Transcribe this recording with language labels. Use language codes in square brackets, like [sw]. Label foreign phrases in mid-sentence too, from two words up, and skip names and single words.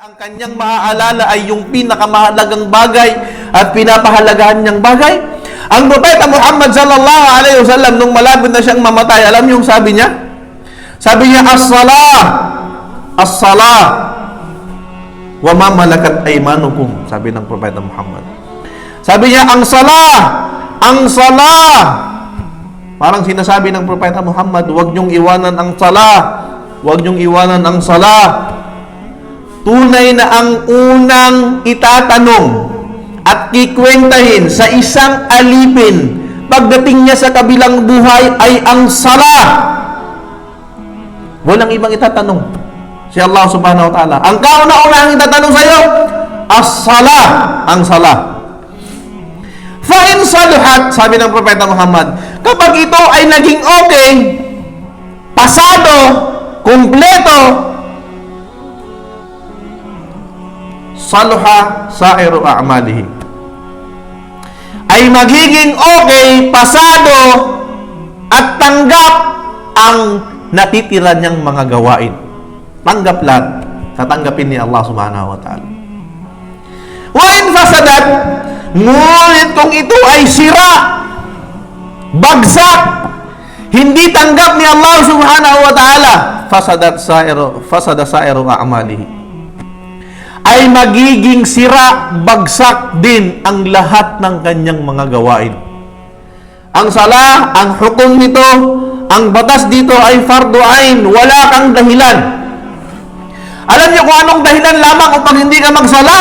[tl] ang kanyang maaalala ay yung pinakamahalagang bagay at pinapahalagahan niyang bagay. Ang Propeta Muhammad [ar] صلى الله عليه وسلم [tl] nung malapit na siyang mamatay, alam niyo yung sabi niya? Sabi niya, [ar] الصلاة، الصلاة, وما ملكت أيمانكم, [tl] sabi ng Propeta Muhammad. Sabi niya, ang salah, ang salah. Parang sinasabi ng Propeta Muhammad, huwag niyong iwanan ang salah, huwag niyong iwanan ang salah. Tunay na ang unang itatanong at kikwentahin sa isang alipin pagdating niya sa kabilang buhay ay ang sala. Walang ibang itatanong. Si Allah [ar] سبحانه وتعالى. [tl] Ang kauna-unang itatanong sa iyo, as-sala, ang sala. [ar] فإن صلحت, [tl] sabi ng Propeta Muhammad, kapag ito ay naging okay, pasado, kumpleto, [ar] صلح سائر أعماله, [tl] ay magiging okay, pasado, at tanggap ang natitira niyang mga gawain. Tanggap lahat. Tatanggapin ni Allah [ar] سبحانه وتعالى. وإن فسدت, [tl] ngunit kung ito ay sira, bagsak, hindi tanggap ni Allah [ar] سبحانه وتعالى, فسد سائر أعماله, [tl] ay magiging sira, bagsak din ang lahat ng kanyang mga gawain. Ang sala, ang hukom nito, ang batas dito ay [ar] فرض عين, [tl] wala kang dahilan. Alam niyo kung anong dahilan lamang upang hindi ka magsala?